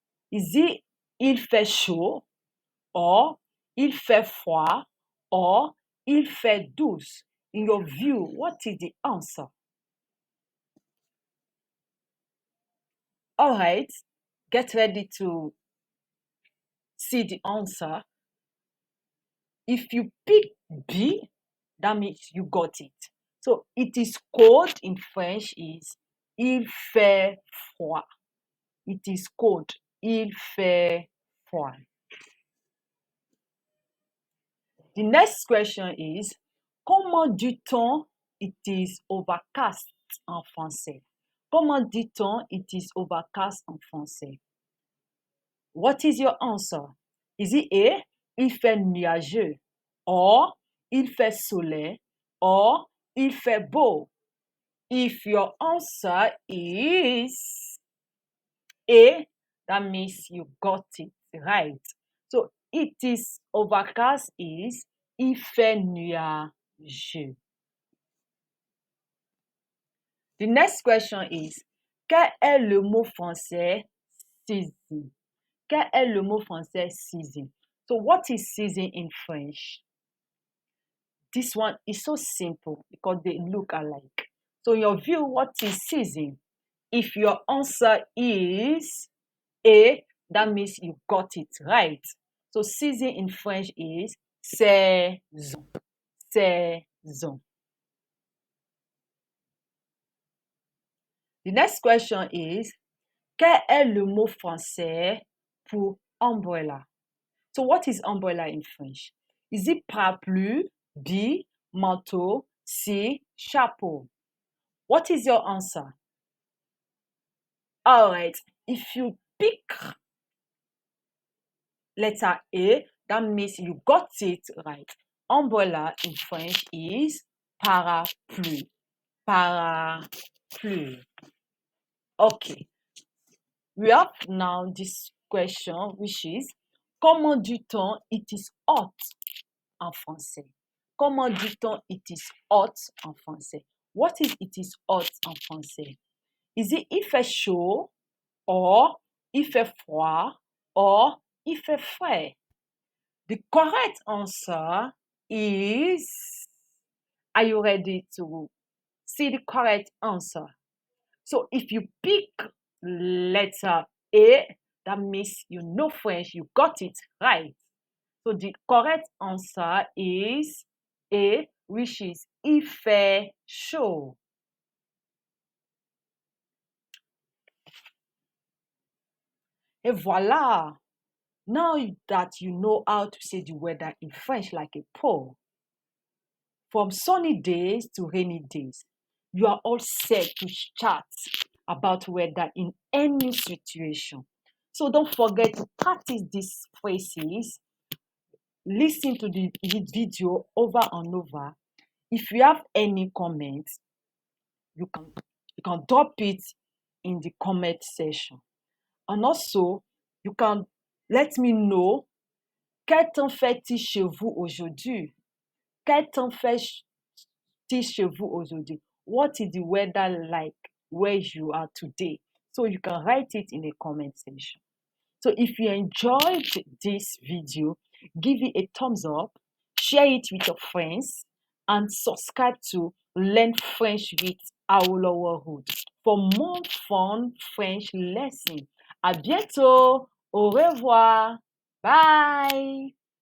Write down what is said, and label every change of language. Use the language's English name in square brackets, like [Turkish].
[English] Is it [French] il fait chaud, or il fait froid, or il fait douce? [English] In your view, what is the answer? All right, get ready to see the answer. If you pick B, that means you got it. So it is cold in French is il fait froid. It is cold. [French] Il fait froid. [English] The next question is, [French] comment dit-on [English] it is overcast [French] en français? Comment dit-on [English] it is overcast [French] en français? [English] What is your answer? Is it A, [French] il fait nuageux, or il fait soleil, or il fait beau? [English] If your answer is A, that means you got it right. So it is overcast is [French] il fait nuageux. [English] The next question is, [French] quel est le mot français season? Quel est le mot français season? [English] So what is season in French? This one is so simple because they look alike. So in your view, what is season? If your answer is A, that means you got it right. So season in French is saison. [French] Saison. [English] The next question is, [French] quel est le mot français pour umbrella? [English] So what is umbrella in French? Is it parapluie, B, manteau, C, chapeau? What is your answer? All right, if you pick letter A, that means you got it right. Umbrella in French is parapluie. [French] Parapluie. Okay. [English] We have now this question, which is, [French] comment dit-on [English] it is hot [French] en français? Comment dit-on [English] it is hot [French] en français? [English] What is it is hot en français? Is it [French] il fait chaud, or il fait froid, or il fait frais? [English] The correct answer is, are you ready to see the correct answer? So if you pick letter A, that means you know French, you got it right. So the correct answer is A, which is [French] il fait chaud. Et voilà! [English] Now that you know how to say the weather in French like a pro, from sunny days to rainy days, you are all set to chat about weather in any situation. So don't forget to practice these phrases, listen to the video over and over. If you have any comments, you can drop it in the comment section. And also, you can let me know, [French] quel temps fait-il chez vous aujourd'hui? Quel temps fait-il chez vous aujourd'hui? [English] What is the weather like where you are today? So you can write it in the comment section. So if you enjoyed this video, give it a thumbs up, share it with your friends, and subscribe to Learn French with Awolowo Hood for more fun French lessons. [French] À bientôt. Au revoir. [English] Bye.